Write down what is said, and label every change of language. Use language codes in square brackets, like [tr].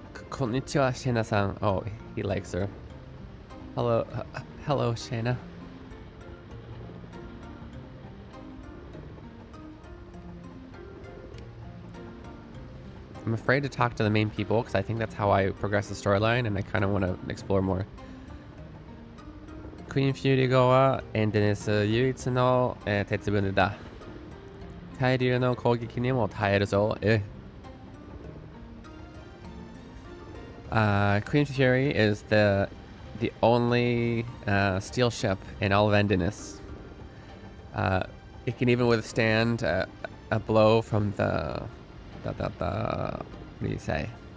[en] Konnichiwa, Shayna-san. Oh, he likes her. Hello, hello, Shayna. I'm afraid to talk to the main people because I think that's how I progress the storyline, and I kind of want to explore more. [ja] Queen Fury 号はエンデネス唯一の、鉄船だ。海流の攻撃にも耐えるぞ。 [en] Queen Fury is the only steel ship in all of Endenis. It can even withstand a blow from the what do you say?